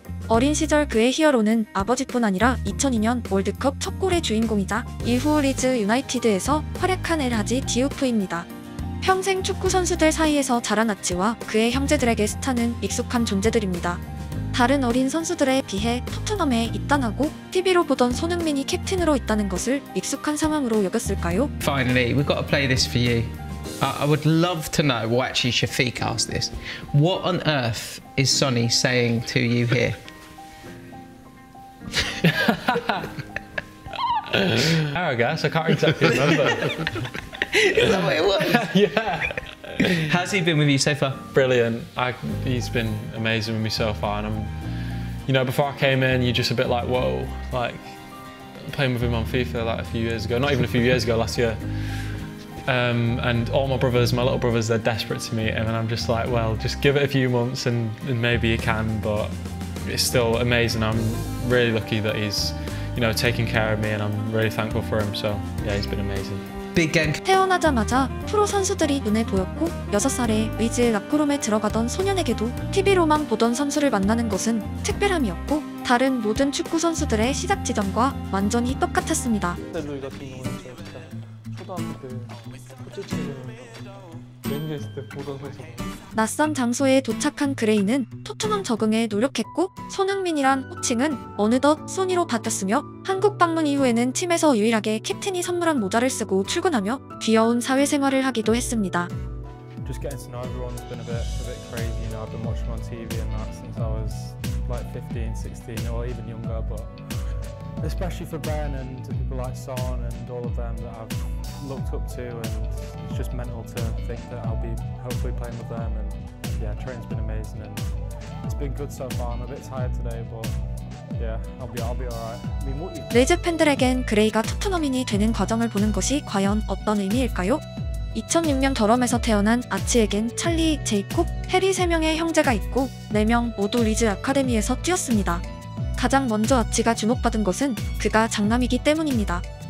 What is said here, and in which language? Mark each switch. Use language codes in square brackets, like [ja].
[ko] 어린 시절 그의 히어로는 아버지뿐 아니라 2002년 월드컵 첫 골의 주인공이자 이후 리즈 유나이티드에서 활약한 엘 하지 디우프입니다. 평생 축구 선수들 사이에서 자란 아치와 그의 형제들에게 스타는 익숙한 존재들입니다. 다른 어린 선수들에 비해 토트넘에 입단하고 TV로 보던 손흥민이 캡틴으로 있다는 것을 익숙한 상황으로 여겼을까요? [en] Finally, we've got to play this for you. I would love to know, well actually Shafiq asked this, what on earth is Sonny saying to you here? I guess, I can't exactly remember. Is that what it was? Yeah. How's he been with you so far? Brilliant. He's been amazing with me so far, and you know, before I came in, you're just a bit like, whoa, like playing with him on FIFA like a few years ago, not even a few years ago, last year. And all my brothers, my little brothers, they're desperate to meet him, and I'm just like, well, just give it a few months and maybe you can, but it's still amazing. I'm really lucky that he's, you know, taking care of me, and I'm really thankful for him, so yeah, he's been amazing. Big game. [ko] 태어나자마자 프로 선수들이 눈에 보였고 6살에 리즈 락크룸에 들어가던 소년에게도 TV로만 보던 선수를 만나는 것은 특별함이었고 다른 모든 축구 선수들의 시작 지점과 완전히 똑같았습니다. 루이 같은 경우는 진짜 초등학교 때 포체티노 랭게 있을 때 보던 선수. 낯선 장소에 도착한 그레이는 토트넘 적응에 노력했고 손흥민이란 호칭은 어느덧 소니로 바뀌었으며 한국 방문 이후에는 팀에서 유일하게 캡틴이 선물한 모자를 쓰고 출근하며 귀여운 사회생활을 하기도 했습니다. [en] Just getting to know everyone's been a bit crazy, you know. I've been watching on TV and that since I was like 15, 16 or even younger, but especially for Ben and to people like Son and all of them that I've looked up to, and it's just mental to think that I'll be hopefully playing with them. And yeah, training's been amazing and it's been good so far. I'm a bit tired today, but yeah, I'll be alright. I mean, what you... [ko] 리즈 팬들에겐 그레이가 토트넘인이 되는 과정을 보는 것이 과연 어떤 의미일까요? 2006년 더럼에서 태어난 아치에겐 찰리, 제이콥, 해리 3명의 형제가 있고 4명 모두 리즈 아카데미에서 뛰었습니다. 가장 먼저 아치가 주목받은 것은 그가 장남이기 때문입니다.